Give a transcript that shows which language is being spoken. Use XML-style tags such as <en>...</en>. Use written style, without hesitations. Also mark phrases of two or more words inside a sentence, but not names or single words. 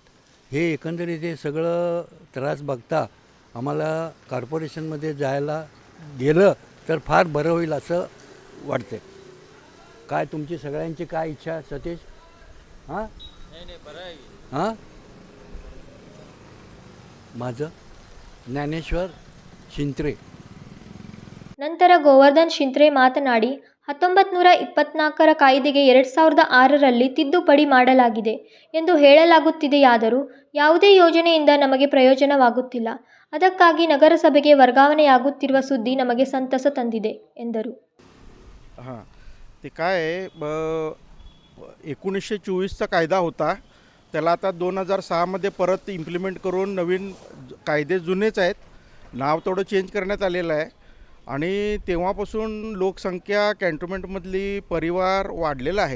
<mr>हे एकंदरीत हे सगळं त्रास बघता आम्हाला कॉर्पोरेशनमध्ये जायला गेलं तर फार बरं होईल असं वाटते. काय तुमची सगळ्यांची काय इच्छा सतीश? हां हां माझं ಜ್ಞಾನೇಶ್ವರ್ ಶಿಂತ್ರೆ.</mr> <kn>ನಂತರ ಗೋವರ್ಧನ್ ಶಿಂತ್ರೆ ಮಾತನಾಡಿ, 1924ರ ಕಾಯ್ದೆಗೆ 2006ರಲ್ಲಿ ತಿದ್ದುಪಡಿ ಮಾಡಲಾಗಿದೆ ಎಂದು ಹೇಳಲಾಗುತ್ತಿದೆಯಾದರೂ ಯಾವುದೇ ಯೋಜನೆಯಿಂದ ನಮಗೆ ಪ್ರಯೋಜನವಾಗುತ್ತಿಲ್ಲ. ಅದಕ್ಕಾಗಿ ನಗರಸಭೆಗೆ ವರ್ಗಾವಣೆಯಾಗುತ್ತಿರುವ ಸುದ್ದಿ ನಮಗೆ ಸಂತಸ ತಂದಿದೆ ಎಂದರು.</kn> <mr>हां, ते काय आहे, 1924चा कायदा होता. त्याला आता 2006मध्ये परत इम्प्लिमेंट करून नवीन कायदे जुनेच आहेत. नाव थोडं चेंज करण्यात आलेलं आहे. आणि तेव्हापासून लोकसंख्या कॅन्टोन्मेंटमधली परिवार वाढलेला आहे.</mr>